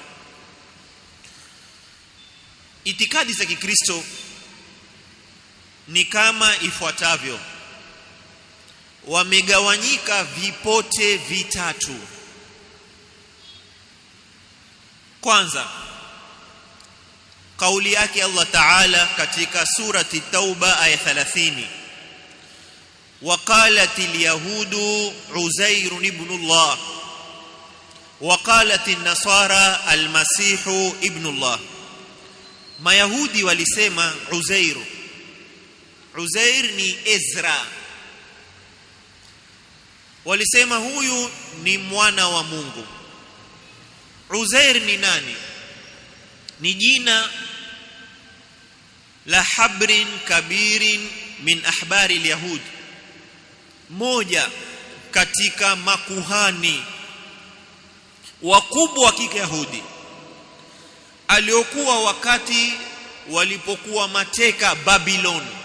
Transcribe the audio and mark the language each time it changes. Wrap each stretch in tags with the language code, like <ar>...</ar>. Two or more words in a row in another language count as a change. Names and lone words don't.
<sw>Itikadi za Kikristo ni kama ifuatavyo: wamegawanyika vipote vitatu. Kwanza, kauli yake</sw> <ar>الله تعالى</ar> <sw>katika surati Tauba aya 30,</sw> <ar>وقالت اليهود عزير ابن الله وقالت النصارى المسيح ابن الله.</ar> <sw>Mayahudi walisema Uzair ni Ezra, walisema huyu ni mwana wa Mungu. Uzair ni nani? Ni jina la</sw> <ar>حبر كبير من أحبار اليهود,</ar> <sw>moja katika makuhani wakubwa wa Kiyahudi aliokuwa wakati walipokuwa mateka Babylon.</sw>